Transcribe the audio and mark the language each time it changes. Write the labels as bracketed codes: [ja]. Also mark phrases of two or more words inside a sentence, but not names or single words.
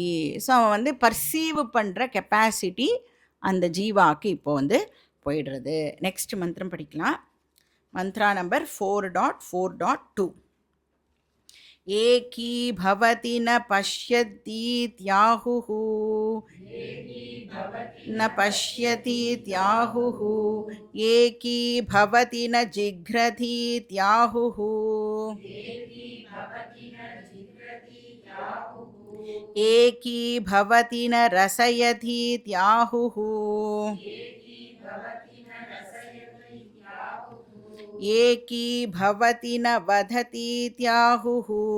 [ta] ஸோ அவன் வந்து பர்சீவ் பண்ணுற கெப்பாசிட்டி அந்த ஜீவாக்கு இப்போ வந்து போயிடுறது. நெக்ஸ்ட் மந்திரம் படிக்கலாம். [en] mantra number [ta] 4.4.2. [sa] एकी भवति न पश्यतीत्याहुः न पश्यतीत्याहुः एकी भवति न जिघ्रतीत्याहुः एकी भवति न रसयतीत्याहुः एकी भवति न वदतीत्याहुः